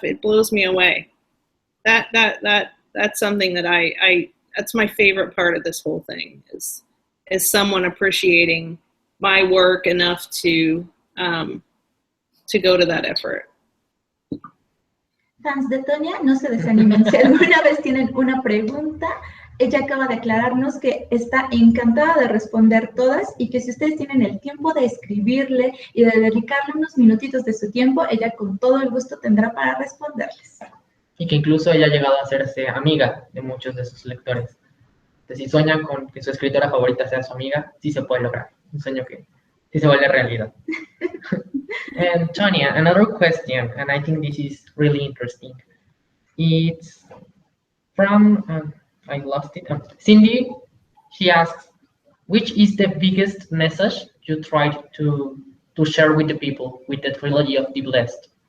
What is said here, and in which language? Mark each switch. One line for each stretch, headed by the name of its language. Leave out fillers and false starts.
English: It blows me away. That's something that that's my favorite part of this whole thing, is someone appreciating my work enough to go to that effort.
Spanish: Fans de Tonya, no se desanimen. Si alguna vez tienen una pregunta, ella acaba de aclararnos que está encantada de responder todas y que si ustedes tienen el tiempo de escribirle y de dedicarle unos minutitos de su tiempo, ella con todo el gusto tendrá para responderles. Y que incluso ella ha llegado a hacerse amiga de muchos de sus lectores. Entonces, si sueña con que su escritora favorita sea su amiga, sí se puede lograr. Un sueño que sí se vuelve realidad.
English: And Tonya, another question, and I think this is really interesting. It's from... I lost it. Cindy, she asks, which is the biggest message you tried to share with the people with the trilogy of the Blessed?